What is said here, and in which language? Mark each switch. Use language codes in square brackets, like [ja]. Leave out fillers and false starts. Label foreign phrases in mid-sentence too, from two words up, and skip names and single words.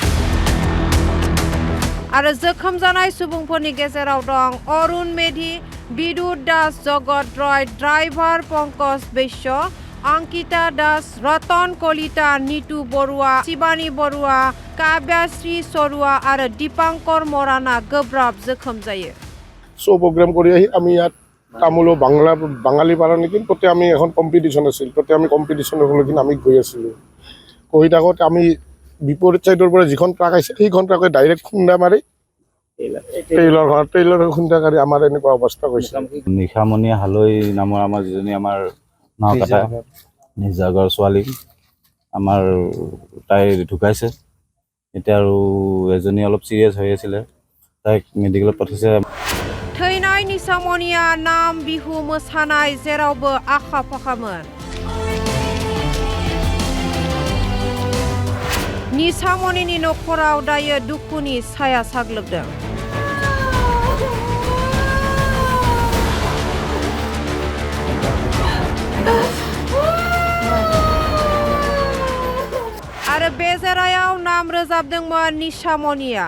[brx] आरो जोखोम जानाय सुबुंफोरनि गेजेराव दं अरुण मेधि, बिदुत दास, जगत रय, ड्राइभार पंकज बैश्य, अंकिता दास, रतन कलिता, नीतू बरुआ, शिबानी बरुआ, काव्याश्री सरुआ आरो दीपांकर मराना गोब्राब जोखोम जायो। [en] show program [as] কৰি আহি আমি ইয়াত তামুলো বাঙালি পাৰা নেকি তাতে আমি এখন কম্পিটিশ্যন আছিল তাতে আমি কম্পিটিশ্যনৰ হলকিন আমি গৈ আছিলোঁ গৈ থাকোঁতে আমি বিপৰীত চাইডৰ পৰা যিখন ট্ৰাক আহিছে সেইখন ট্ৰাকে ডাইৰেক্ট খুন্দা মাৰি ট্ৰেইলাৰ খুন্দা কৰি আমাৰ এনেকুৱা অৱস্থা হৈছে। নিশামণি হালৈ নামৰ আমাৰ যিজনী আমাৰ নকাটা নিজাগৰ ছোৱালী আমাৰ তাই ঢুকাইছে এতিয়া আৰু এজনী অলপ সিৰিয়াছ হৈ আছিল তাইক মেডিকেলত পঠাইছে। [brx] थैनाय निसामनिया नाम बिहु मोसानाय जेरावबो आखा-फाखामोन। निसामनिनि नखराव दायो दुखुनि साया साग्लोबदों। आरो बे जेरायाव नाम रोजाबदोंमोन निसामनिया।